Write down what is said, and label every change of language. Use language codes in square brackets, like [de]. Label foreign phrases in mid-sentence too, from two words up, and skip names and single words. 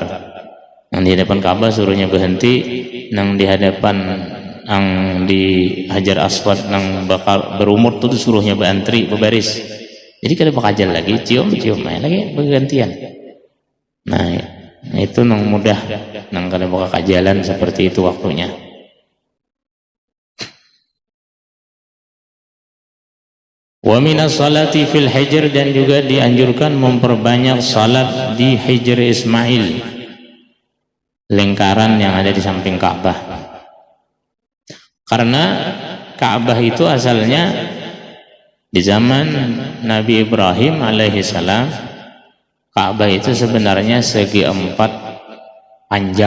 [bjn] Nang di hadapan Ka'bah suruhnya berhenti, nang di hadapan nang di Hajar Aswad nang bakal berumur tuh suruhnya berantri berbaris. Jadi kada bakajal lagi cium lagi bergantian. Nah itu nang mudah, nang kada bakal kajalan seperti itu waktunya. [ar] ومن الصلاة في الحجر, [id] dan juga dianjurkan memperbanyak salat di Hijr Ismail, lingkaran yang ada di samping Ka'bah. Karena Ka'bah itu asalnya di zaman Nabi Ibrahim alaihi salam, Ka'bah itu sebenarnya segi empat panjang.